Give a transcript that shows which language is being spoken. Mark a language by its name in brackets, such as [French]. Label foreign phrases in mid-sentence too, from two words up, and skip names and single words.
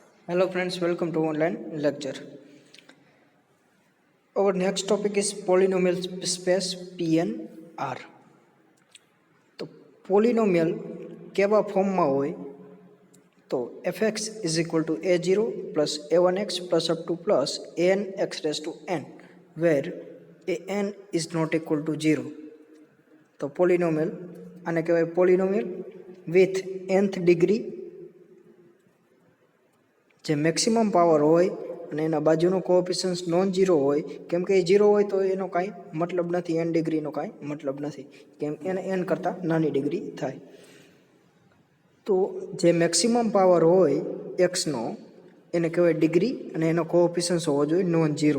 [English] Hello friends, welcome to online lecture. Our next topic is polynomial space PNR. [Gujarati] તો પોલિનોમિયલ કેવા ફોર્મમાં હોય તો [English] fx is equal to a0 plus a1x plus up to plus anx raised to n where an is not equal to 0. [Gujarati] તો પોલિનોમિયલ આને કહેવાય [English] polynomial with nth degree [Gujarati] જે [English] maximum power [Gujarati] હોય અને એના બાજુનો [English] coefficient non zero [Gujarati] હોય, કેમ કે એ ઝીરો હોય તો એનો કાંઈ મતલબ નથી, [English] n degree [Gujarati] કાંઈ મતલબ નથી, કેમ એને એન કરતાં નાની ડિગ્રી થાય. તો જે [English] maximum power [Gujarati] હોય એક્સનો એને કહેવાય ડિગ્રી અને એનો કોએફિશિયન્ટ હોવો જોઈએ [English] non zero.